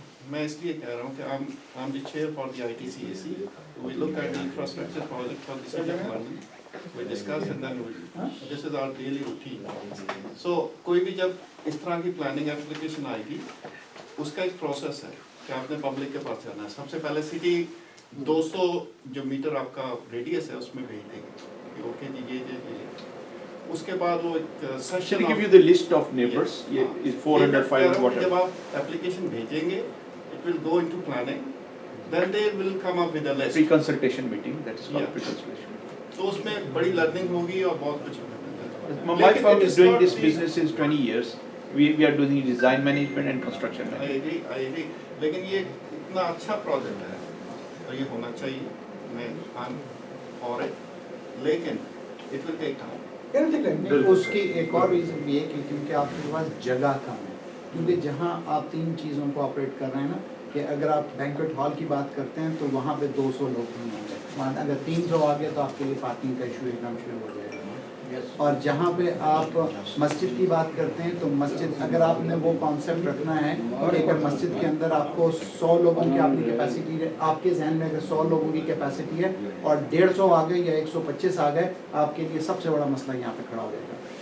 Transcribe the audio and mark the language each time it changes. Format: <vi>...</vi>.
<hi>मैं इसलिए कह रहा हूँ कि</hi> <en>I'm the chair for the ITCAC. We look at the infrastructure project for the city of London. We discuss and then this is our daily routine.</en> <hi>So कोई भी जब इस तरह की planning application आएगी, उसका एक process है कि आपने public के पास जाना है. सबसे पहले city 200 जो मीटर आपका radius है उसमें भेज देगी. ओके जी ये उसके बाद वो एक</hi> <en>Shall I give you the list of neighbors? Is 400, 500, whatever.</en> <hi>जब आप application भेजेंगे,</hi> <en>it will go into planning. Then they will come up with a list. Pre-consultation meeting, that is called pre-consultation.</en> <hi>तो उसमें बड़ी learning होगी और बहुत कुछ होगा.</hi> <en>My firm is doing this business since 20 years. We are doing design management and construction management. I agree.</en> <hi>लेकिन ये इतना अच्छा project है और ये होना चाहिए.</hi> <en>I'm for it. लेकिन it will take time.</en> <hi>उसकी एक और रीज़न भी है कि क्योंकि आपके पास जगह कम है, क्योंकि जहाँ आप 3 चीज़ों को ऑपरेट कर रहे हैं ना, कि अगर आप बैंक्वेट हॉल की बात करते हैं तो वहाँ पे 200 लोग नहीं होंगे, वहाँ अगर 300 आ गए तो आपके लिए पार्किंग का इशू एकदम शुरू हो जाएगा। और जहाँ पे आप मस्जिद की बात करते हैं तो मस्जिद अगर आपने वो कॉन्सेप्ट रखना है कि अगर मस्जिद के अंदर आपको 100 लोगों की आपकी कैपेसिटी है, आपके जहन में अगर 100 लोगों की कैपेसिटी है और 150 आ गए या 125 आ गए, आपके लिए सबसे बड़ा मसला यहाँ पे खड़ा हो जाएगा।</hi>